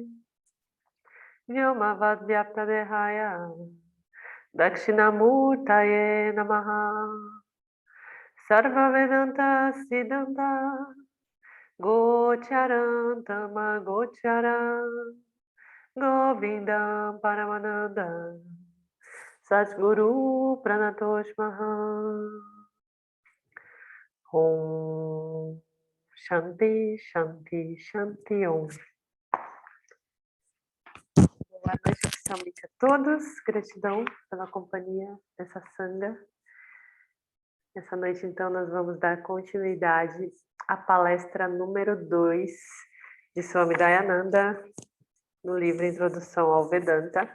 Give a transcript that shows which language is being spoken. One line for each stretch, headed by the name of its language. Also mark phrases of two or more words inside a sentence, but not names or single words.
Sanskrit: Vyomavad Vyapta Dehaya Dakshinamurtaye Namaha Sarva Vedanta Siddhanta Gocharam Tama Gocharam Govindam Paramananda Satguru Pranatosh Maha Om Shanti Shanti Shanti Om.
Portuguese: Boa noite, oficialmente a todos. Gratidão pela companhia dessa sanga. Essa noite, então, nós vamos dar continuidade à palestra número 2 de Swami Dayananda, no livro Introdução ao Vedanta.